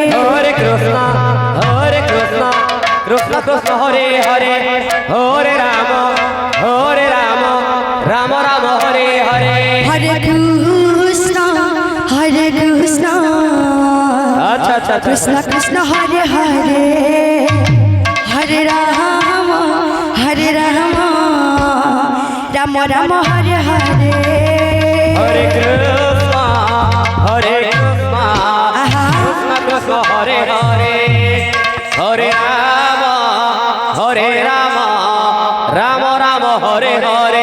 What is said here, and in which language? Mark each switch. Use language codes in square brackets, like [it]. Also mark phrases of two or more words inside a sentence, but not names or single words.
[bn] হরে কৃষ্ণ কৃষ্ণ কৃষ্ণ হরে হরে হরে রাম রাম রাম হরে হরে হরে কৃষ্ণ আচ্ছা আচ্ছা কৃষ্ণ কৃষ্ণ হরে হরে হরে রাম রাম রাম হরে হরে হরে কৃষ্ণ কৃষ্ণ কৃষ্ণ হরে হরে হরে রাম রাম রাম হরে হরে